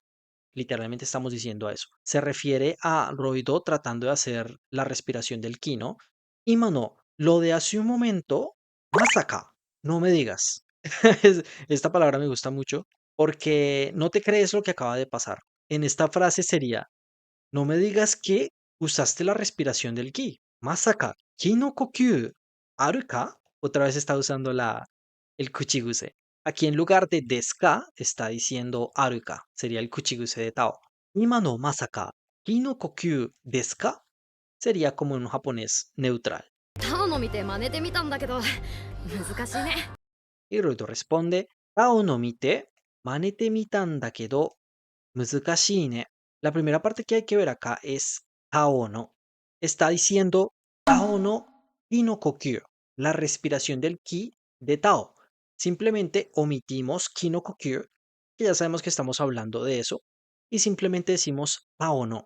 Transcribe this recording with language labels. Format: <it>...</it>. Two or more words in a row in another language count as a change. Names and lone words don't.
<es>Literalmente estamos diciendo eso. Se refiere a Roido tratando de hacer la respiración del ki, ¿no?</es> <ja>今の,</ja> <es>lo de hace un momento, masaka, no me digas. Esta palabra me gusta mucho porque no te crees lo que acaba de pasar. En esta frase sería, no me digas que usaste la respiración del ki.</es> <ja>まさか、気の呼吸あるか?</ja> <es>Otra vez está usando el kuchiguse. Aquí en lugar de deska está diciendo aruka. Sería el kuchiguse de Tao.</es> <ja>今のまさか、気の呼吸ですか?</ja> <es>Sería como en un japonés neutral.</es> <ja>タオの見て真似てみたんだけど難しいね。</ja> <es>Y Ruito responde,</es> <ja>タオの見て真似てみたんだけど難しいね.</ja> <es>La primera parte que hay que ver acá es</es> <ja>タオの.</ja> <es>Está diciendo</es> <ja>タオの気の呼吸,</ja> <es>la respiración del ki de Tao. Simplemente omitimos</es> <ja>気の呼吸,</ja> <es>que ya sabemos que estamos hablando de eso, y simplemente decimos</es> <ja>タオの.</ja>